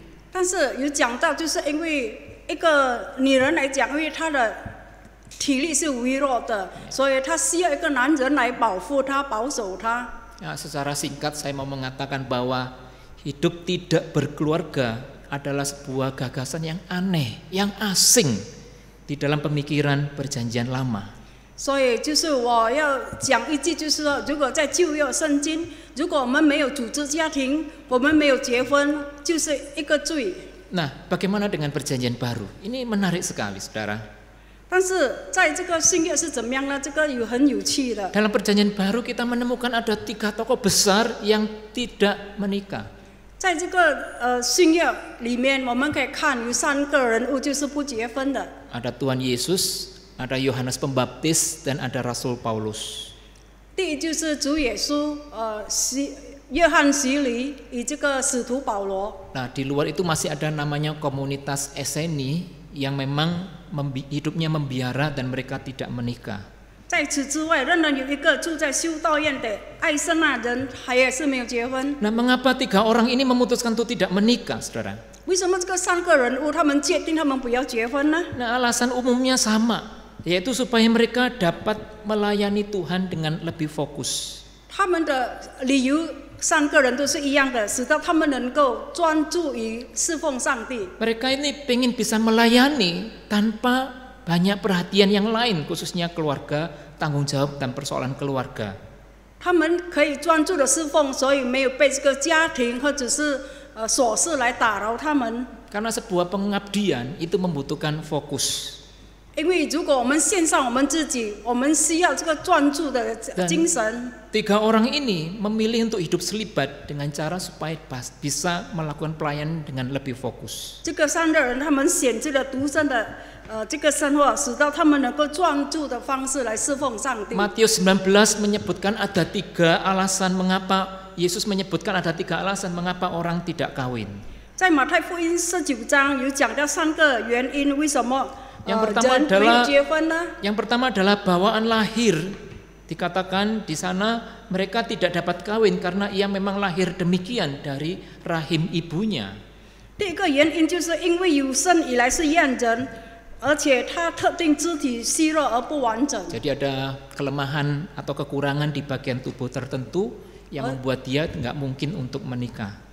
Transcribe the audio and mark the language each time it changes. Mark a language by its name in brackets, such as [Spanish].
[Chinese] 但是有讲到，就是因为一个女人来讲，因为她的体力是微弱的，所以她需要一个男人来保护她、保守她。 [Indonesian] Ya, secara singkat saya mau mengatakan bahwa hidup tidak berkeluarga adalah sebuah gagasan yang aneh, yang asing di dalam pemikiran Perjanjian Lama. [Chinese] 所以就是我要讲一句，就是说，如果在旧约圣经，如果我们没有组织家庭，我们没有结婚，就是一个罪。 [Indonesian] Nah, bagaimana dengan Perjanjian Baru? Ini menarik sekali, saudara. [Chinese] 但是在这个新约是怎么样呢？这个很有趣的。 [Indonesian] Dalam Perjanjian Baru kita menemukan ada 3 tokoh besar yang tidak menikah. [Chinese] 在这个新约里面，我们可以看有3个人物就是不结婚的。 [Indonesian] Ada Tuhan Yesus, ada Yohanes Pembaptis, dan ada Rasul Paulus. [Chinese] 第一就是主耶稣，约翰洗礼与这个使徒保罗。 [Indonesian] Nah, di luar itu masih ada namanya komunitas Eseni yang memang hidupnya membiara dan mereka tidak menikah. [Chinese] 在此之外，仍然有一个住在修道院的爱圣那人，还也是没有结婚。 [Indonesian] Nah, mengapa 3 orang ini memutuskan untuk tidak menikah, saudara? [Chinese] 为什么这个3个人物他们决定他们不要结婚呢？ [Indonesian] Nah, alasan umumnya sama, yaitu supaya mereka dapat melayani Tuhan dengan lebih fokus. [Chinese] 他们的理由3个人都是一样的，使得他们能够专注于侍奉上帝。 [Indonesian] Mereka ini pengen bisa melayani tanpa banyak perhatian yang lain, khususnya keluarga, tanggung jawab dan persoalan keluarga. [Chinese] 他们可以专注的侍奉，所以没有被这个家庭或者是琐事来打扰他们。 [Indonesian] Karena sebuah pengabdian itu membutuhkan fokus. [Chinese] 因为如果我们献上我们自己，我们需要这个专注的精神。 [Indonesian] Tiga orang ini memilih untuk hidup selibat dengan cara supaya bisa melakukan pelayanan dengan lebih fokus. [Chinese] 这个三个人，他们选择了独身的这个生活，使到他们能够专注的方式来侍奉上帝。 [Indonesian] Matius 19 menyebutkan ada tiga alasan mengapa Yesus menyebutkan ada tiga alasan mengapa orang tidak kawin. [Chinese] 在马太福音19章有讲到3个原因，为什么 [Indonesian] Yang pertama [Chinese] 人没有结婚呢？ [Indonesian] Yang pertama adalah bawaan lahir. Dikatakan di sana mereka tidak dapat kawin karena ia memang lahir demikian dari rahim ibunya. [Chinese] 第一个原因就是因为有生以来是验人，而且他特定肢体虚弱而不完整。 [Indonesian] Jadi ada kelemahan atau kekurangan di bagian tubuh tertentu yang membuat dia nggak mungkin untuk menikah.